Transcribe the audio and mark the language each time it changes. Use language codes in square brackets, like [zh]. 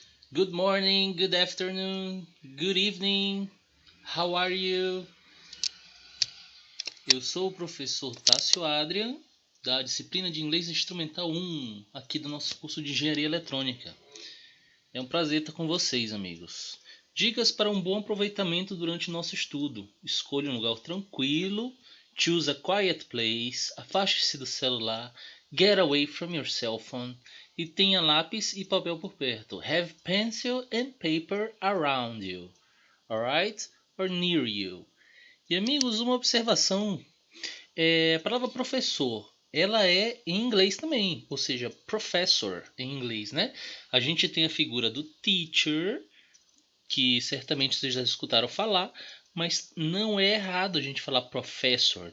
[en] Good morning, good afternoon, good evening. How are you? [pt] Eu sou o professor Tássio Adrian, da disciplina de Inglês Instrumental 1, aqui do nosso curso de Engenharia Eletrônica. É um prazer estar com vocês, amigos. Dicas para um bom aproveitamento durante o nosso estudo. Escolha um lugar tranquilo. [en] Choose a quiet place. [pt] Afaste-se do celular. [en] Get away from your cell phone. [pt] E tenha lápis e papel por perto. [en] Have pencil and paper around you. Alright? Or near you. [pt] E amigos, uma observação. A palavra professor, ela é em inglês também, ou seja, professor em inglês, né? A gente tem a figura do teacher, que certamente vocês já escutaram falar, mas não é errado a gente falar professor.